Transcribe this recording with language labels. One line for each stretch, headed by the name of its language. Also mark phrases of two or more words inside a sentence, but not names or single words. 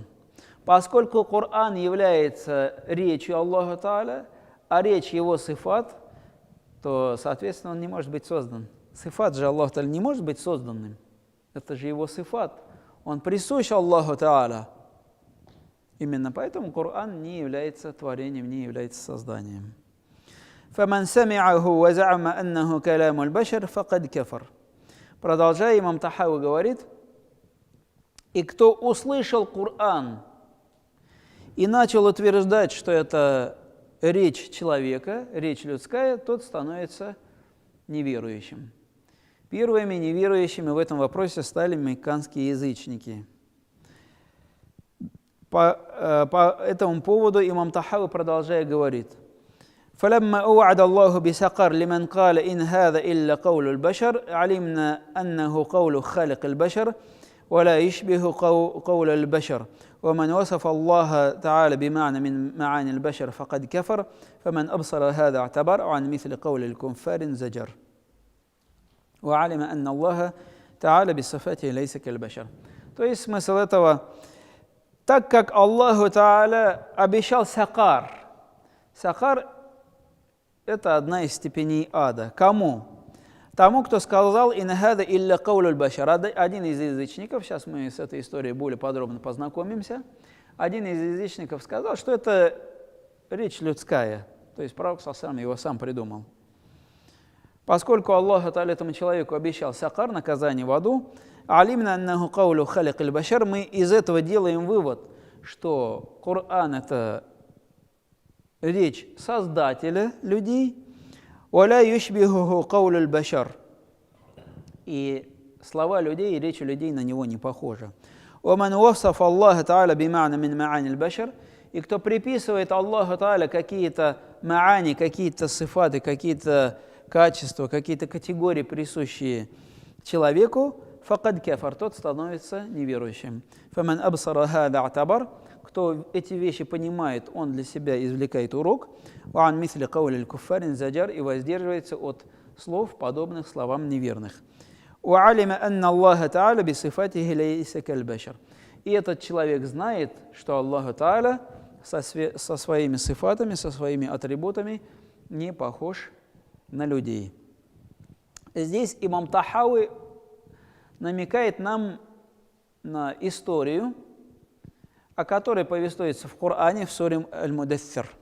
Russian: Поскольку Коран является речью Аллаха Тааля, а речь его сифат, то, соответственно, он не может быть создан. Сифат же Аллаха Тааля не может быть созданным. Это же его сифат. Он присущ Аллаху Тааля. Именно поэтому Коран не является творением, не является созданием.
Arabic: فَمَنْ سَمِعَهُ وَزَعَمَ أَنَّهُ كَلَامُ الْبَشَرِ فَقَدْ كَفَرَ.
Russian: Продолжая, имам Тахави говорит, и кто услышал Коран и начал утверждать, что это речь человека, речь людская, тот становится неверующим. Первыми неверующими в этом вопросе стали мекканские язычники. По этому поводу имам Тахави, продолжая, говорит,
Arabic: فلما أوعد الله بسقر لمن قال إن هذا إلا قول البشر علمنا أنه قول خالق البشر ولا يشبه قول البشر ومن وصف الله تعالى بمعنى من معاني البشر فقد كفر فمن أبصر هذا اعتبر عن مثل قول الكفار زجر وعلم أن الله تعالى بصفاته ليس كالبشر.
Russian: То есть смысл этого, так как Аллаху Та'аля обещал сакар, сакар это одна из степеней ада. Кому? Тому, кто сказал
Arabic: «إن هذا إلا قول البشر».
Russian: Один из язычников, сейчас мы с этой историей более подробно познакомимся, один из язычников сказал, что это речь людская, то есть пророк саллаллаху его сам придумал. Поскольку Аллах этому человеку обещал сакар, наказание в аду,
Arabic: علمنا أنه قول خالق البشر,
Russian: мы из этого делаем вывод, что Коран – это речь Создателя людей,
Arabic: «ولا يشبهه قول البشر»,
Russian: и слова людей и речь людей на него не похожи.
Arabic: «ومن وصف الله تعالى بمعنى من معاني البشر»,
Russian: и кто приписывает Аллаху та'аля какие-то ма'ани, какие-то сифаты, какие-то качества, какие-то категории, присущие человеку,
Arabic: فقد كفر,
Russian: тот становится неверующим.
Arabic: فمن أبصر هذا اعتبر,
Russian: кто эти вещи понимает, он для себя извлекает урок,
Arabic: وعن مثل قول الكفار زجر,
Russian: и воздерживается от слов, подобных словам неверных.
Arabic: وعلم أن الله تعالى بصفاته ليس كالبشر.
Russian: И этот человек знает, что Аллах та'аля со своими сифатами, со своими атрибутами не похож на людей. Здесь имам Тахауи намекает нам на историю, о которой повествуется в Коране в суре Аль-Мудассир.